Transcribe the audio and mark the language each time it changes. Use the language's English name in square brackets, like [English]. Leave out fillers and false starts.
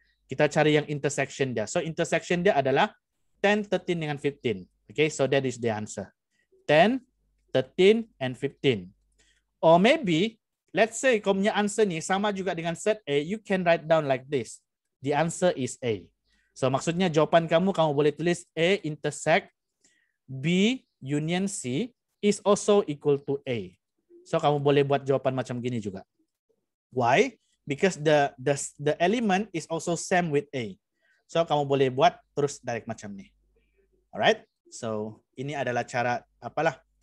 [Malay] Kita cari yang intersection dia. So intersection dia adalah 10, 13 dengan 15. [English] Okay, so that is the answer. 10, 13, and 15. Or maybe, let's say [Malay] kau punya answer ni sama juga dengan [English] set A, you can write down like this. The answer is A. So [Malay] maksudnya jawapan kamu boleh tulis [English] A intersect B union C is also equal to A. [Malay] So kamu boleh buat jawapan macam gini juga. [English] Why? Because the element is also same with A. [Malay] So kamu boleh buat terus direct macam ni. [English] Alright? [Malay] So ini adalah cara apalah.